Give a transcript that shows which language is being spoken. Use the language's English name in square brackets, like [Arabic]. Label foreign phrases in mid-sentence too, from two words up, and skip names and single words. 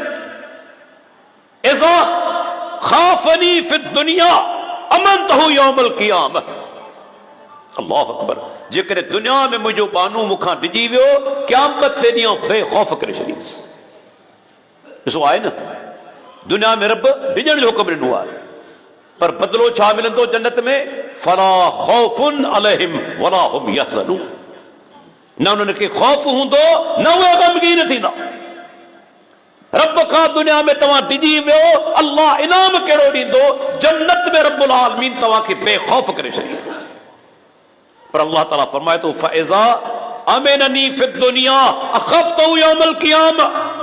[Arabic] إذا خافني في الدنيا أمنته يوم القيامة. الله أكبر. [Sindhi] जेकॾहिं दुनिया में मुंहिंजो बानू मूंखां डिॼी वियो, क़यामत ते ॾींहुं बेखौफ़ करे छॾींदुसि। ॾिसो आहे न, दुनिया में रब डिॼण जो हुकुम ॾिनो आहे, पर बदिलो छा मिलंदो जन्नत में? [Arabic] فلا خوف عليهم ولا هم يحزنون. [Sindhi] न उन्हनि खे खौफ़ हूंदो, न उहे ग़मगीन थींदा। रब खां दुनिया में तव्हां डिॼी वियो, अल्लाह इनाम कहिड़ो ॾींदो? जन्नत में [Arabic] رب العالمين [Sindhi] तव्हांखे बेखौफ़ करे छॾींदो। पर अल्लाह ताला फरमाए थो, [Arabic] فإذا أمنني في الدنيا أخفته يوم القيامة.